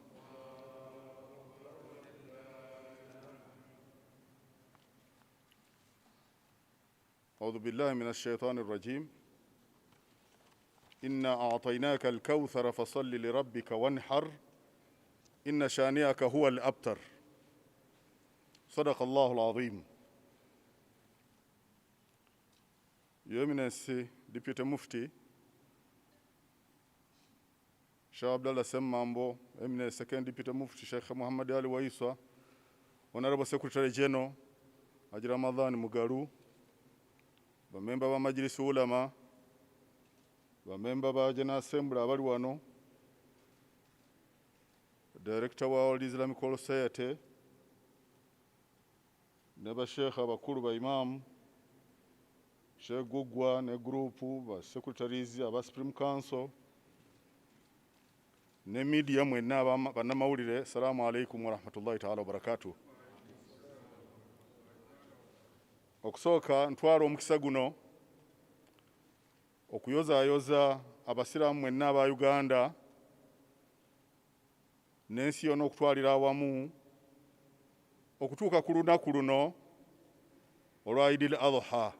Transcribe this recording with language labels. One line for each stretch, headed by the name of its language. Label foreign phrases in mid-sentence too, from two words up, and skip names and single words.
Arabic: أعوذ بالله من الشيطان الرجيم. إنا أعطيناك الكوثر فصل لربك وانحر إن شانئك هو الأبتر. صدق الله العظيم.
English: Your Eminence, Deputy Mufti, Sheikh Abdallah Semmambo, Eminence Second Deputy Mufti, Sheikh Muhammad Ali Waiswa, Honorable Secretary General, Haji Ramadhan Mugaru,
Ganda: bamemba ba Majlis Ulama, bamemba ba
English: General Assembly
Ganda: abali wano,
English: Director wa World Islamic Society,
Ganda: ne ba Sheikh abakulu ba Imam, Sheikh Gugwa ne grupu ba Secretaries aba Supreme Council, ne media mwenna bannamawulire.
Arabic: السلام عليكم ورحمة الله تعالى وبركاته.
Ganda: Okusooka ntwala omukisa guno okuyozaayoza abasiraamu mwenna aba Uganda n'ensi yonna okutwalira awamu okutuuka ku lunaku luno olwa Eid al-Adha.